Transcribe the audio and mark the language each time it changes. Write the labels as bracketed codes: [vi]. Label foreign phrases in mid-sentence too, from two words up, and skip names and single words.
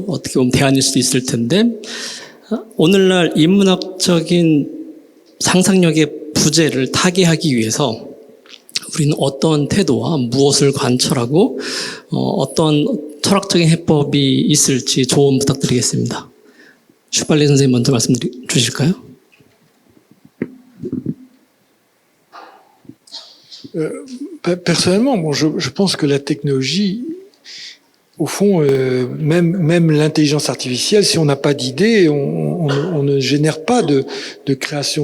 [ko] 어떻게 보면 대안일 수도 있을 텐데 오늘날 인문학적인 상상력의 부재를 타개하기 위해서 우리는 어떤 태도와 무엇을 관철하고 어떤 철학적인 해법이 있을지 조언 부탁드리겠습니다. 슈발리 선생님 먼저 말씀 주실까요? [fr] Personnellement, bon, je pense que la technologie, au fond, même l'intelligence artificielle, si on n'a pas d'idée, on ne génère pas de création.